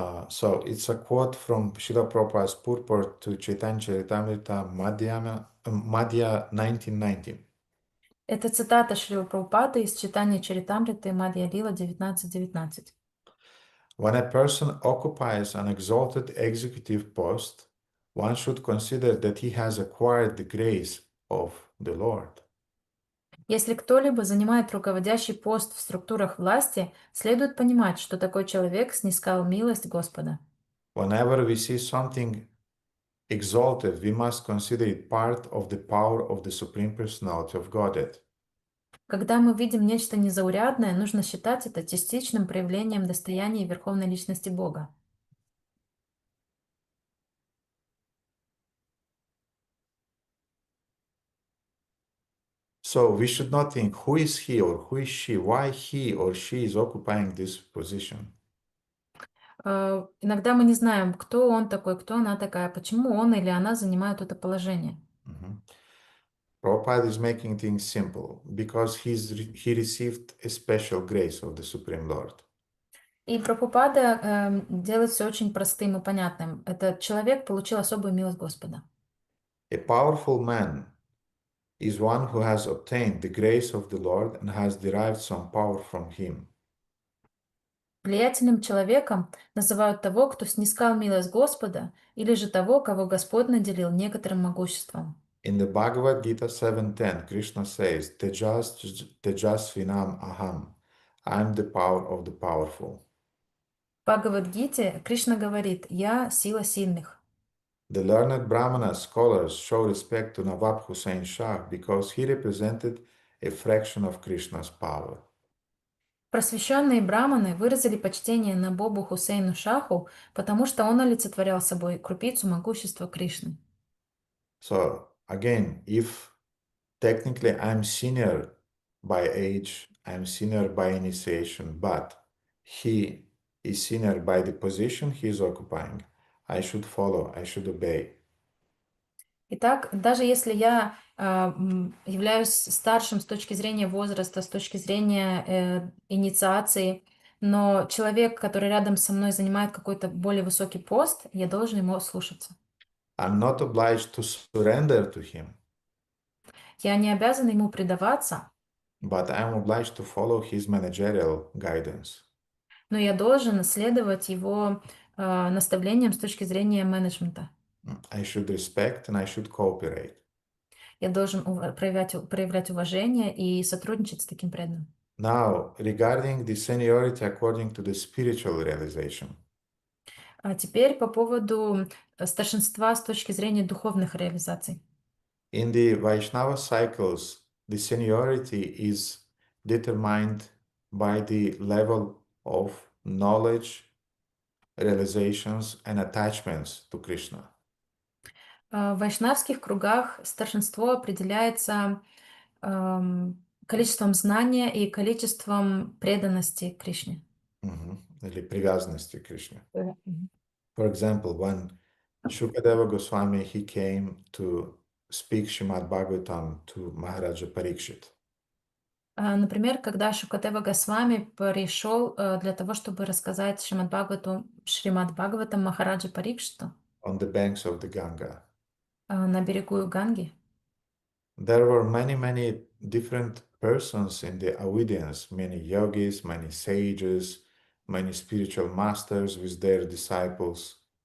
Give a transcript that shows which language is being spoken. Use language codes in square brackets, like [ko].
[en] So it's a quote from Srila Prabhupada's purport to Chaitanya Charitamrita Madhya 1990. [ru] Это цитата Шрилы Прабхупады из читания Чаритамриты Мадья Лила 19.19. [en] When a person occupies an exalted executive post, one should consider that he has acquired the grace of the Lord. [ru] Если кто-либо занимает руководящий пост в структурах власти, следует понимать, что такой человек снискал милость Господа. [en] Whenever we see something exalted, we must consider it part of the power of the Supreme Personality of Godhead. [ru] Когда мы видим нечто незаурядное, нужно считать это частичным проявлением достояния Верховной Личности Бога. [en] So we should not think who is he or who is she, why he or she is occupying this position. [ru] Иногда мы не знаем, кто он такой, кто она такая, почему он или она занимают это положение. Mhm. [en] Prabhupada is making things simple because he received a special grace of the Supreme Lord. [ru] И Прабхупада делает все очень простым и понятным. Этот человек получил особую милость Господа. [en] A powerful man is one who has obtained the grace of the Lord and has derived some power from him. [ru] Влиятельным человеком называют того, кто снискал милость Господа, или же того, кого Господь наделил некоторым могуществом. [en] In the Bhagavad Gita 7.10, Krishna says, [sa] Tejasvinam aham, [en] I am the power of the powerful. [ru] В Бхагавад-гите Кришна говорит: «Я сила сильных». [en] The learned Brahmana scholars show respect to Nawab Hussain Shah because he represented a fraction of Krishna's power. [ru] Просвещенные браманы выразили почтение Набобу Хусейну Шаху, потому что он олицетворял собой крупицу могущества Кришны. [en] So again, if technically I'm senior by age, I'm senior by initiation, but he is senior by the position he is occupying, I should follow, I should obey. [ru] Итак, даже если я являюсь старшим с точки зрения возраста, с точки зрения инициации, но человек, который рядом со мной занимает какой-то более высокий пост, я должен ему слушаться. [en] I'm not obliged to surrender to him, [ru] Я не обязан ему предаваться, [en] but I'm obliged to follow his managerial guidance. [ru] но я должен следовать его наставлениям с точки зрения менеджмента. [en] I should respect and I should cooperate. [ru] Я должен проявлять уважение и сотрудничать с таким преданным. [en] Now, regarding the seniority according to the spiritual realization. [ru] А теперь по поводу старшинства с точки зрения духовных реализаций. [en] In the Vaishnava cycles, the seniority is determined by the level of knowledge, realizations, and attachments to Krishna. [ru] В вайшнавских кругах старшинство определяется количеством знания и количеством преданности Кришне. Или привязанности к Кришне. Мгм. [en] For example, when Shukadeva Goswami, he came to speak Srimad Bhagavatam to Maharaja Parikshit. [ru] Например, когда Шукадева Госвами пришел для того, чтобы рассказать Шримад Бхагаватам Махараджа Парикшиту [en] On the banks of the Ganga. [ru] на берегу Ганги. [en] there were many different persons in the audience, many yogis, many sages, many spiritual masters with their disciples.